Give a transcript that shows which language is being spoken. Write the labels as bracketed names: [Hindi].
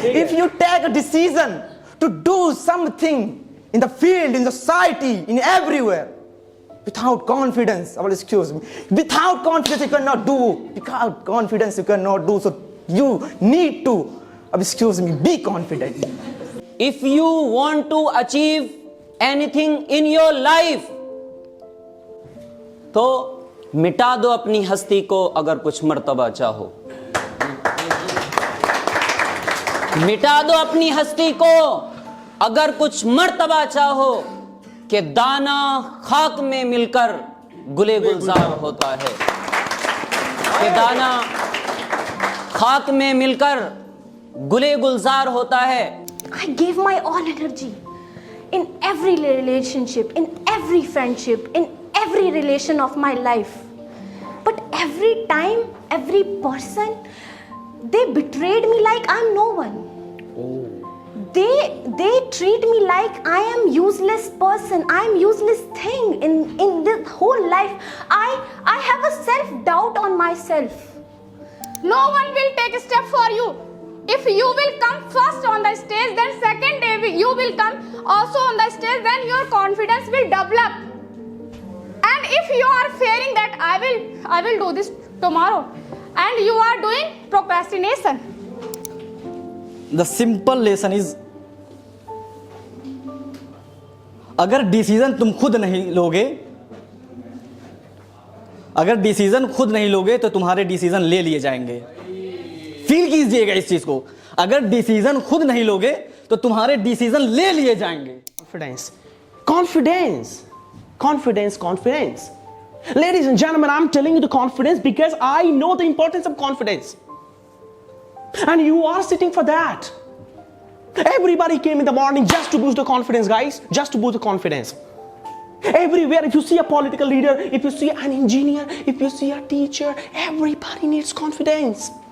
[English] if you take a decision to do something in the field, in society, in everywhere, without confidence, excuse me, without confidence you cannot do. Without confidence you cannot do. So you need to, excuse me, be confident. If you want to achieve anything in your life, [Hindi] तो मिटा दो अपनी हस्ती को अगर कुछ मर्तबा चाहो. मिटा दो अपनी हस्ती को अगर कुछ मर्तबा चाहो, कि दाना खाक में मिलकर गुले गुलजार होता है. कि दाना खाक में मिलकर गुले गुलजार होता है. [English] I gave my all energy in every relationship, in every friendship, in every relation of my life. But every time, every person, they betrayed me like I'm no one. They treat me like I am useless person. I am useless thing in this whole life. I have a self-doubt doubt on myself. No one will take a step for you. If you will come first on the stage, then second day you will come also on the stage, then your confidence will develop. And if you are fearing that I will do this tomorrow, and you are doing procrastination. The simple lesson is, [Hindi] अगर decision तुम खुद नहीं लोगे, अगर decision खुद नहीं लोगे तो तुम्हारे डिसीजन ले लिए जाएंगे. फील कीजिएगा इस चीज को. अगर डिसीजन खुद नहीं लोगे तो तुम्हारे डिसीजन ले लिए जाएंगे. [English] Confidence. Confidence. Confidence, confidence. Ladies and gentlemen, I'm telling you the confidence because I know the importance of confidence. And you are sitting for that. Everybody came in the morning just to boost the confidence, guys. Just to boost the confidence. Everywhere, if you see a political leader, if you see an engineer, if you see a teacher, everybody needs confidence.